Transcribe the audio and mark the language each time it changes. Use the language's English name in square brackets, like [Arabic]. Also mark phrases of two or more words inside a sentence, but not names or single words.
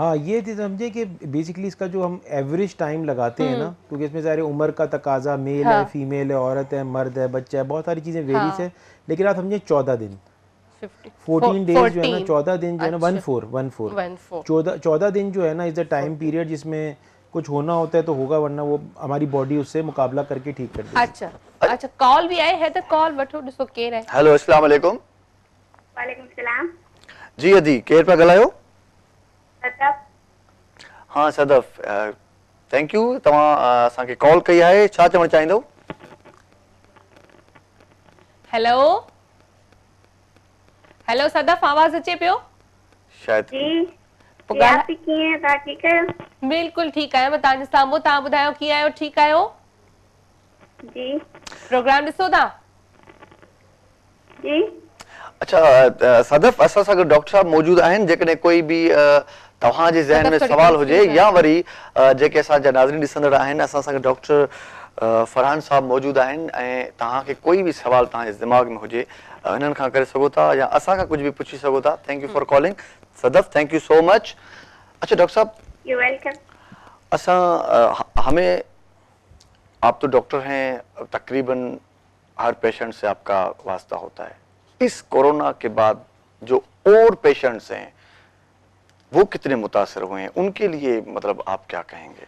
[Hindi] हाँ, ये थी समझे कि बेसिकली इसका जो हम एवरेज टाइम लगाते हैं ना, क्योंकि इसमें सारे उम्र का तकाजा, मेल है, फीमेल है, औरत है, मर्द है, बच्चा है, बहुत सारी चीज़ें वेरीज है, लेकिन आप समझे 14 दिन 14 डेज जो है ना, 14 दिन जो है ना, 14 दिन जो है ना [English] is the time period [Hindi] जिसमें कुछ होना होता है तो होगा, वरना वो हमारी बॉडी उससे मुकाबला करके ठीक कर देती है। अच्छा अच्छा, कॉल भी आए है [Sindhi] तो कॉल वठो ॾिसो केरु आहे। [Arabic] हेलो السلام عليكم. وعليكم السلام. [Sindhi] जी अदी केरु पिया ॻाल्हायो? सदफ। हाँ सदफ, [English] thank you [Sindhi] तव्हां असांखे कॉल कई आहे, छा चवणु चाहींदो? हेलो हेलो सदफ, आवाज़ अचे पियो? शायदि जी पोइ जी, ॻाल्हि आप कीअं आहियो? तव्हां ठीकु आहियो? बिल्कुलु ठीकु आहियां मां तव्हांजे साम्हूं, तव्हां ॿुधायो कीअं आहियो? ठीकु आहियो? जी प्रोग्राम ॾिसो था? जी अच्छा सदफ, असां सां गॾु डॉक्टर साहब मौजूदु आहिनि, जेकॾहिं कोई बि तव्हांजे ज़हन में सदफ थोरी सवाल हुजे confused या वरी जेके असांजा नाज़रीन ॾिसंदड़ आहिनि, असां सां गॾु डॉक्टर फरहान साहब मौजूदु आहिनि ऐं तव्हांखे कोई बि सवाल तव्हांजे दिमाग़ में हुजे हिननि खां करे सघो था या असां खां कुझु बि पुछी सघो था। [English] thank you for calling Sadaf, thank you so much. [Hindi] अच्छा डॉक्टर साहब, [English] you welcome. [Hindi] हमें आप तो डॉक्टर हैं, तकरीबन हर पेशेंट से आपका वास्ता होता है। इस कोरोना के बाद जो और पेशेंट्स हैं वो कितने मुतासर हुए हैं, उनके लिए मतलब आप क्या कहेंगे?